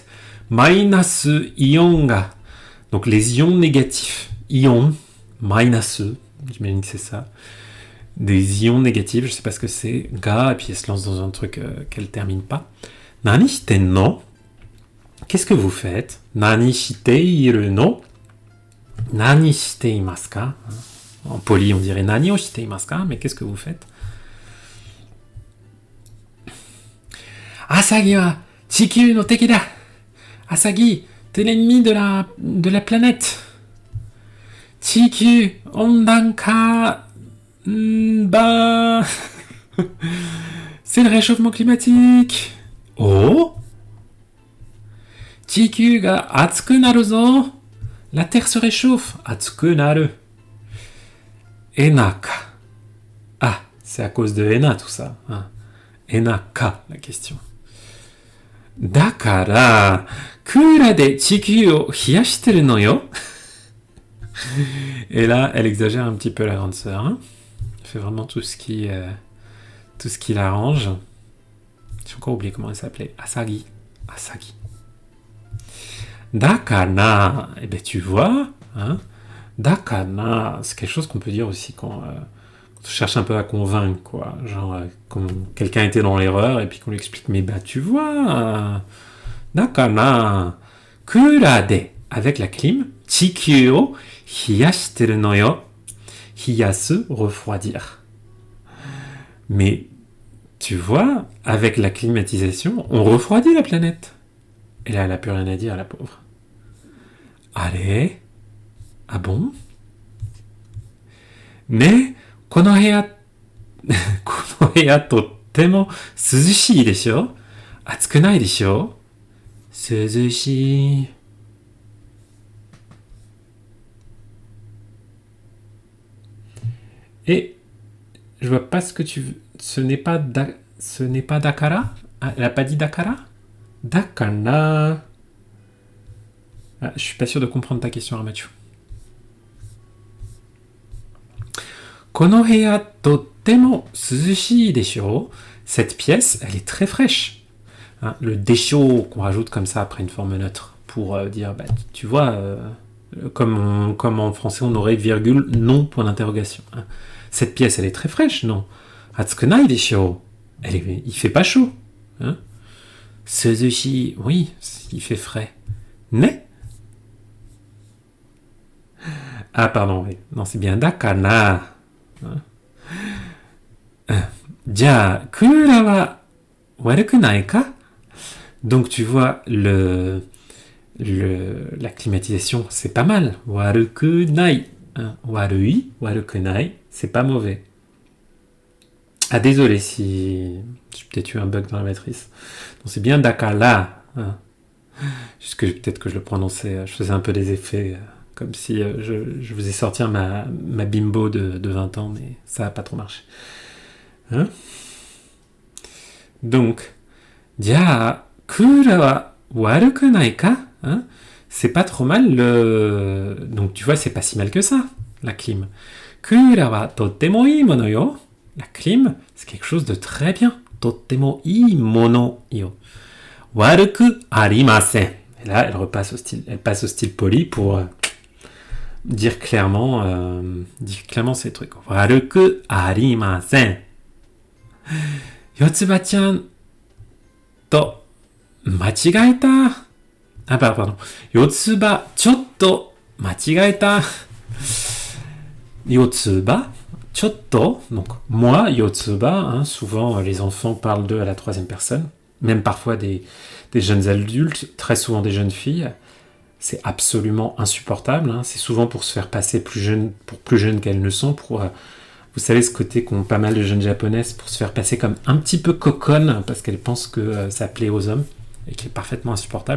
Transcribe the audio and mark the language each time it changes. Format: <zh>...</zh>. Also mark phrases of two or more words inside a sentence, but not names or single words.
<ja>マイナスイオンが.</ja> <fr>Donc, les ions négatifs. Ion, mainasu, j'imagine que c'est ça. Des ions négatifs, je sais pas ce que c'est. Ga, et puis elle se lance dans un truc qu'elle termine pas.</fr> <ja>何してんの?</ja> <fr>Qu'est-ce que vous faites?</fr> <ja>何しているの？何していますか?</ja> <fr>En poli, on dirait</fr> <ja>何をしていますか,</ja> <fr>mais qu'est-ce que vous faites?</fr> <ja>あさぎは地球の敵だ.</ja> <fr>Asagi, t'es l'ennemi de la planète.</fr> <ja>地球温暖化.</ja> <fr>Bah. C'est le réchauffement climatique.</fr> <ja>Oh. 地球が暑くなるぞ.</ja> <fr>La Terre se réchauffe.</fr> <ja>暑くなる.</ja> <fr>Enaka. Ah, c'est à cause de Ena tout ça. Hein. Enaka, la question.</fr> <ja>だから、クーラーで地球を冷やしてるのよ.</ja> <fr>Et là, elle exagère un petit peu la grande sœur. Hein. Elle fait vraiment tout ce qui l'arrange. J'ai encore oublié comment elle s'appelait. Asagi. Dakana, eh ben tu vois, hein, Dakana, c'est quelque chose qu'on peut dire aussi quand on cherche un peu à convaincre, quoi. Genre, quand quelqu'un était dans l'erreur et puis qu'on lui explique, mais bah tu vois,</fr> <ja>だかな、クーラーで,</ja> <fr>avec la clim,</fr> <ja>地球を冷やしてるのよ、冷やす,</ja> <fr>refroidir. Mais tu vois, avec la climatisation, on refroidit la planète. Et là, elle n'a plus rien à dire, la pauvre. Allez. Ah bon?</fr> <ja>Ne, この部屋とっても涼しいでしょ? 暑くないでしょ? Suzushii.</ja> <fr>Et je vois pas ce que tu veux. Ce n'est pas Dakara? Ah, elle n'a pas dit Dakara? Dakara. Ah, je suis pas sûr de comprendre ta question, Armachu.</fr> <ja>この部屋とっても涼しいでしょ.</ja> <fr>Cette pièce, elle est très fraîche. Hein, le desho qu'on rajoute comme ça après une forme neutre pour dire, bah, tu vois, comme en français on aurait virgule, non, point d'interrogation. Hein. Cette pièce, elle est très fraîche, non?</fr> <ja>暑くないでしょ.</ja> <fr>Il fait pas chaud. Hein. Suzushi, oui, il fait frais. Ne? Ah, pardon, oui. Non, c'est bien Dakana.</fr> <ja>じゃ、クーラーは悪くないか?</ja> <fr>Donc, tu vois, la climatisation, c'est pas mal.</fr> <ja>悪くない. Hein. 悪い、悪くない,</ja> <fr>c'est pas mauvais. Ah, désolé si j'ai peut-être eu un bug dans la matrice. Donc, c'est bien Dakara. Hein. Juste que peut-être que je le prononçais, je faisais un peu des effets, comme si je faisais sortir ma bimbo de 20 ans, mais ça n'a pas trop marché. Hein? Donc,</fr> <ja>じゃ、クーラーは悪くないか?</ja> <fr>Hein? C'est pas trop mal donc tu vois, c'est pas si mal que ça, la clim.</fr> <ja>クーラーはとってもいいものよ.</ja> <fr>La clim, c'est quelque chose de très bien.</fr> <ja>とってもいいものよ。悪くありません.</ja> <fr>Et là, elle passe au style poli pour dire clairement ces trucs.</fr> <ja>悪くありません. よつばちゃんとまちがえた.</ja> <fr>Ah pardon.</fr> <ja>よつばちょっとまちがえた. よつばちょっと.</ja> <fr>Donc moi, Yotsuba. Hein, souvent, les enfants parlent d'eux à la troisième personne. Même parfois des jeunes adultes, très souvent des jeunes filles. C'est absolument insupportable. Hein. C'est souvent pour se faire passer plus jeunes qu'elles ne sont. Vous savez, ce côté qu'ont pas mal de jeunes japonaises pour se faire passer comme un petit peu coconne parce qu'elles pensent que ça plaît aux hommes et qui est parfaitement insupportable.</fr>